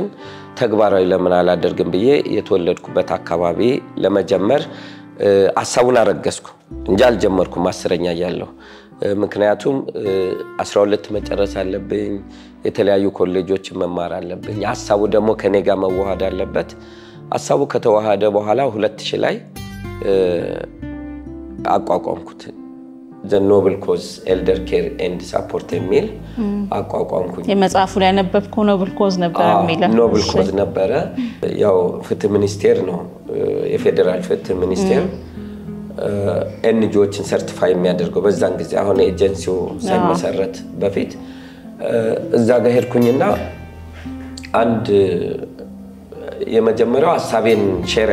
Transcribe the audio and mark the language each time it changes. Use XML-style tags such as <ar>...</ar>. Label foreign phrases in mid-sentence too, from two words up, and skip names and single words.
<am>ተግባራዊ ለምን አላደርግም ብዬ የተወለድኩበት አካባቢ ለመጀመር አሳቡን አረገስኩ እንጂ አልጀመርኩም 10ኛ ያለው። ምክንያቱም 12 መጨረስ አለብኝ፣ የተለያዩ ኮሌጆች መማር አለብኝ። አሳቡ ደግሞ ከኔ ጋር መዋሃድ አለበት። አሳቡ ከተዋሃደ በኋላ 2000 ላይ አቋቋምኩት</am> <en>the noble cause elder care and support</en> <am>የሚል አቋቋምኩኝ። የመጽሐፉ ላይ ያነበብከው</am> <en>noble cause</en> <am>ነበር የሚለው</am> <en>noble cause</en> <am>ነበር። ያው ፍትህ ሚኒስቴር ነው የፌደራል ፍትህ ሚኒስቴር ኤንጂኦችን ሰርቲፋይ የሚያደርገው በዛን ጊዜ አሁን ኤጀንሲው ሳይመሰረት በፊት እዛ ጋር ሄድኩኝና አንድ የመጀመሪያው ሐሳቤን ሼር</am>